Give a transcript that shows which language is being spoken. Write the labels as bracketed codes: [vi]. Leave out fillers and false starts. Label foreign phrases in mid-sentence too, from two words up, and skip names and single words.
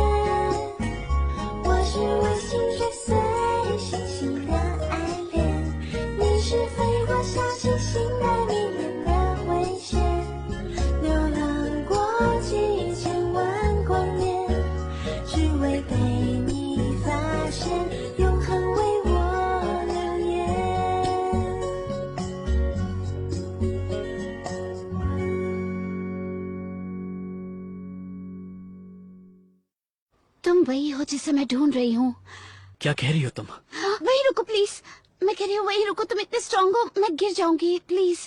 [zh] 我是为心追随星星的爱恋，你是飞过小星星的迷人的危险，流浪过几千万光年，只为被你发现，永恒为我留言。 [hi] तुम वही हो जिसे मैं ढूंढ रही हूँ। क्या कह रही हो तुम? वही रुको प्लीज, मैं कह रही हूँ वही रुको, तुम इतने स्ट्रांग हो, मैं गिर जाऊंगी प्लीज।